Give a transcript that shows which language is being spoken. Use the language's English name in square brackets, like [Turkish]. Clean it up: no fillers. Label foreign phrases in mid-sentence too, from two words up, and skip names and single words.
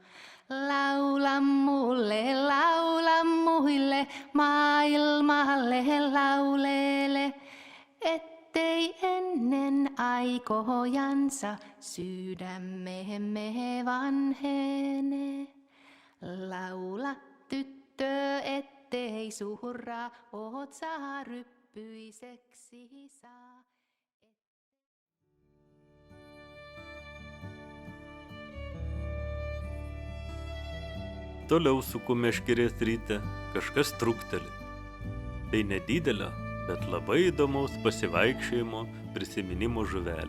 [Finnish] Laula muille, maailmalle laulele, ettei ennen aikojansa sydämemme vanhene. Laula tyttö, ettei surra, oot saa ryppyiseksi saa. [Lithuanian] Toliau suku meškerės ryte, kažkas trukteli. Tai nedidelio, bet labai įdomaus pasivaikščiojimo prisiminimo žuvelė.